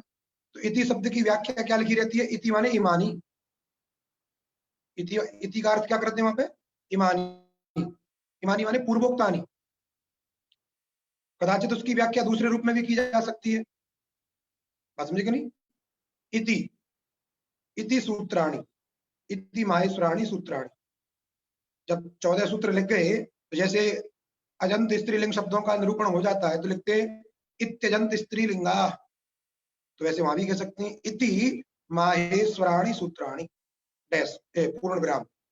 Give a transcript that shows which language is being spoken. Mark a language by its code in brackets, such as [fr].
[hi] तो इति शब्द की व्याख्या क्या लिखी रहती है? इति माने इमानी। इति का अर्थ क्या करते हैं वहां पे? इमानी। इमानी माने पूर्वोक्तानि। कदाचित उसकी व्याख्या दूसरे रूप में भी की जा सकती है, बात समझे कि नहीं? [sa] इति सूत्राणि, इति माहेश्वराणि सूत्राणि। [hi] जब 14 सूत्र लिख गए तो जैसे अजंत स्त्रीलिंग शब्दों का निरूपण हो जाता है तो लिखते इत्यजंत स्त्रीलिंगा। तो वैसे वहां भी कह सकते हैं [sa] इति माहेश्वराणि सूत्राणि [hi] डैश पूर्ण विराम।